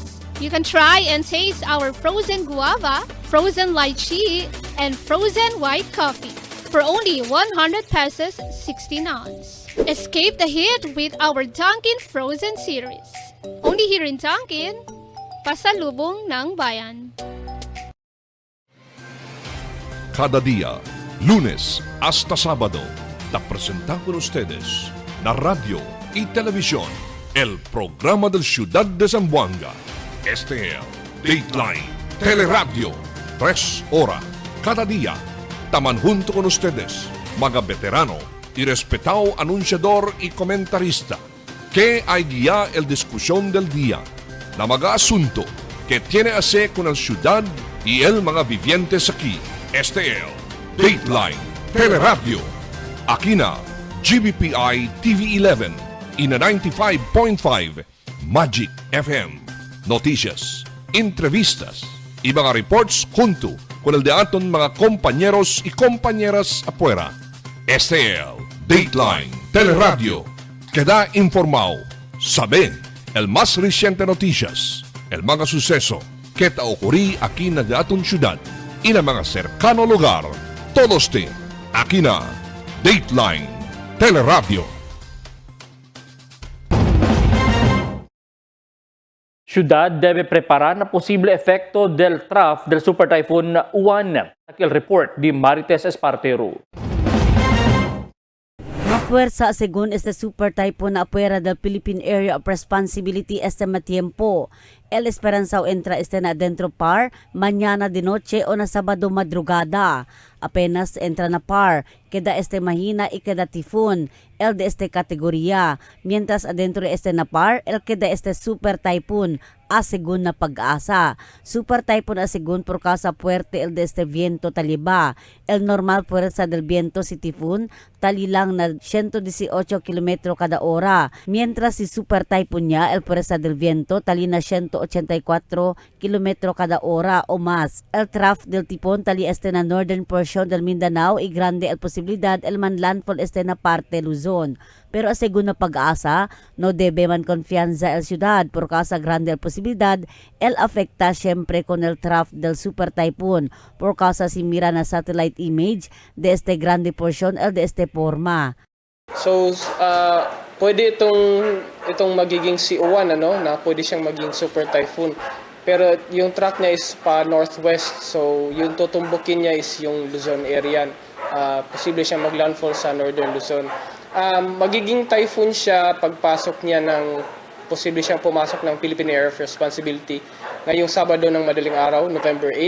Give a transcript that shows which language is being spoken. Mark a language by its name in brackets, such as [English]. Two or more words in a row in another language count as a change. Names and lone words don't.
[English] You can try and taste our frozen guava, frozen lychee, and frozen white coffee for only 100 pesos 16 ounce. Escape the heat with our Dunkin' Frozen Series. Only here in Dunkin', [Filipino] Pasalubong ng Bayan. [Chavacano] Cada día, lunes hasta sábado, te presentamos con ustedes la radio y televisión, el programa del Ciudad de Zamboanga. Este es Dateline Teleradio, 3 horas cada día. Taman junto con ustedes, mga veterano y respetado anunciador y comentarista, que hay guía el discusión del día, na mga asunto que tiene a hacer con la ciudad y el mga vivientes aquí. Este es Dateline Teleradio. Aquí na GBPI TV11 y na 95.5 Magic FM. Noticias, entrevistas y mga reports junto con el de aton mga compañeros y compañeras afuera. Este es Dateline Teleradio. Queda informado, sabe el más reciente noticias, el mga suceso que ta ocurrí aquí na de aton ciudad y na mga cercano lugar. Todos te aquí na Dateline Teleradio. Ciudad debe preparar na posible efecto del trough del Super Typhoon Uwan. El report di Marites Espartero. Mapuerza según este super typhoon na afuera del Philippine Area of Responsibility este matiempo. El esperanzao entra este na dentro par mañana de noche o na Sabado madrugada. Apenas entra na par, queda este mahina y queda typhoon, el de este kategoría. Mientras adentro de este na par, el queda este super typhoon, a según na pag-asa. Super typhoon a según por causa fuerte el de este viento taliba. El normal fuerza del viento si typhoon, tali lang na 118 km kada hora. Mientras si super typhoon niya, el fuerza del viento, tali na 184 km kada hora o más. El trough del tipon tali este na [English] northern portion [Chavacano] del Mindanao y grande el posibilidad el man landfall este na parte Luzon. Pero según na pag-asa, no debe man confianza el ciudad por causa grande el posibilidad el afecta siempre con el trough del super typhoon por causa si mira na [English] satellite image [Chavacano] de este grande portion el de este forma. [Filipino] So, pwede itong magiging CO1 na pwede siyang maging [English] super typhoon. [Filipino] Pero yung track niya is pa northwest, so yung tutumbukin niya is yung Luzon area. Posible siyang maglandfall sa northern Luzon. Magiging typhoon siya pagpasok niya posible siyang pumasok ng Philippine Area of Responsibility ngayong Sabado ng madaling araw, November 8.